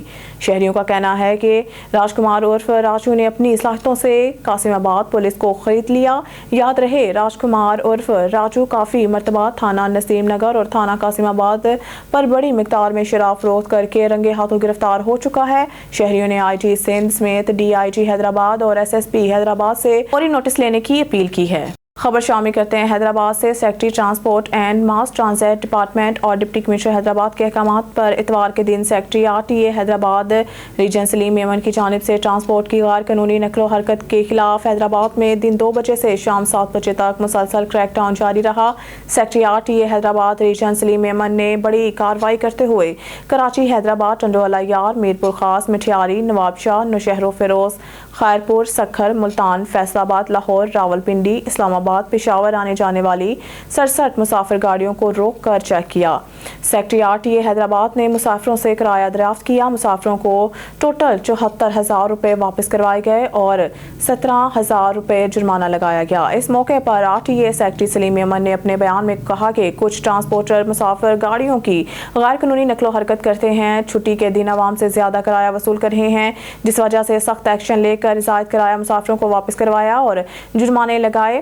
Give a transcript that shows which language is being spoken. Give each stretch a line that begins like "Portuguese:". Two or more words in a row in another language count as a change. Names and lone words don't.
Urdu: شہریوں کا کہنا ہے کہ راجکمار عرف راجو نے اپنی صلاحیتوں سے قاسم آباد پولیس کو خرید لیا. یاد رہے راجکمار عرف راجو کافی مرتبہ تھانہ نسیم نگر اور تھانہ قاسم آباد پر بڑی مقدار میں شراب فروخت کر کے رنگے ہاتھوں گرفتار ہو چکا ہے. شہریوں نے IG سندھ سمیت DIG حیدرآباد اور SSP حیدرآباد سے فوری نوٹس لینے کی اپیل کی ہے. خبر شامل کرتے ہیں حیدرآباد سے.
English: Secretary Transport and Mass Transit Department
Urdu: اور
English: Deputy Commissioner
Urdu: حیدرآباد کے احکام پر اتوار کے دن سیکریٹری RTA حیدرآباد ریجن سلیم میمن کی جانب سے ٹرانسپورٹ کی غیر قانونی نقل و حرکت کے خلاف حیدرآباد میں دن 2 بجے سے شام 7 بجے تک مسلسل کریک ڈاؤن جاری رہا. سیکریٹری RTA حیدرآباد ریجن سلیم میمن نے بڑی کارروائی کرتے ہوئے کراچی، حیدرآباد، ٹنڈو الہ یار، میرپور خاص، مٹیاری، نوابشاہ، نوشہرو فیروز، خیرپور، سکھر، ملتان، فیصل آباد، لاہور، راولپنڈی، اسلام آباد, پشاور آنے جانے والی 67 مسافر گاڑیوں کو روک کر چیک کیا. سیکریٹری RTA حیدرآباد نے مسافروں سے کرایہ دریافت کیا. مسافروں کو ٹوٹل 74,000 روپے واپس کروائے گئے اور 17,000 روپے جرمانہ لگایا گیا. اس موقع پر RTA سیکریٹری سلیم میمن نے اپنے بیان میں کہا کہ کچھ ٹرانسپورٹر مسافر گاڑیوں کی غیر قانونی نقل و حرکت کرتے ہیں، چھٹی کے دن عوام سے زیادہ کرایہ وصول کر رہے ہیں، جس وجہ سے سخت ایکشن لے کر زائد کرایہ مسافروں کو واپس کروایا اور جرمانے لگائے.